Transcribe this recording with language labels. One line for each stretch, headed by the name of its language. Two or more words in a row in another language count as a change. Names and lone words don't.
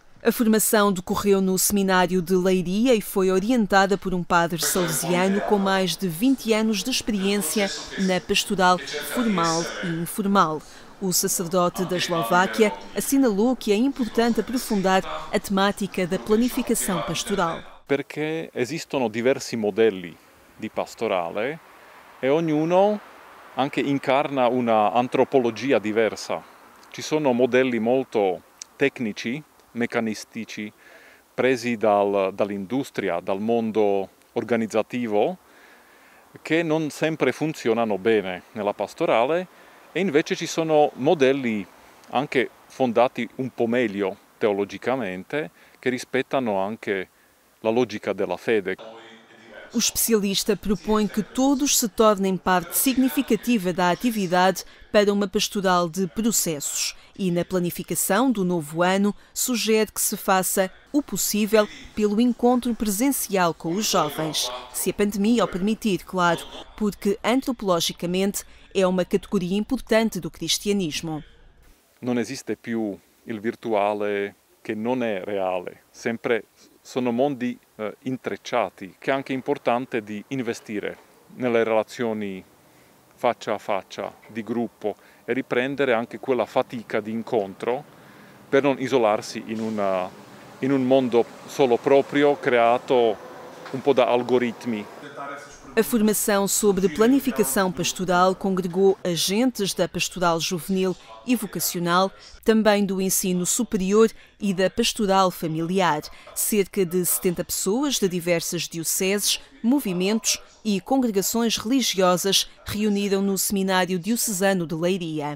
Portuguese: A formação decorreu no Seminário de Leiria e foi orientada por um padre salesiano com mais de 20 anos de experiência na pastoral formal e informal. O sacerdote da Eslováquia assinalou que é importante aprofundar a temática da planificação pastoral.
Italian: Perché esistono diversi modelli di pastorale e ognuno anche incarna una antropologia diversa. Ci sono modelli molto tecnici, meccanistici, presi dall'industria, dal mondo organizzativo, che non sempre funzionano bene nella pastorale, e invece ci sono modelli anche fondati un po' meglio teologicamente, che rispettano anche la logica della fede.
Portuguese: O especialista propõe que todos se tornem parte significativa da atividade para uma pastoral de processos e, na planificação do novo ano, sugere que se faça o possível pelo encontro presencial com os jovens, se a pandemia o permitir, claro, porque antropologicamente é uma categoria importante do cristianismo.
Italian: Non esiste più il virtuale che non è reale, sempre sono mondi intrecciati, che è anche importante di investire nelle relazioni faccia a faccia, di gruppo, e riprendere anche quella fatica di incontro per non isolarsi in un mondo solo proprio, creato un po' da algoritmi.
Portuguese: A formação sobre planificação pastoral congregou agentes da pastoral juvenil e vocacional, também do ensino superior e da pastoral familiar. Cerca de 70 pessoas de diversas dioceses, movimentos e congregações religiosas reuniram no Seminário Diocesano de Leiria.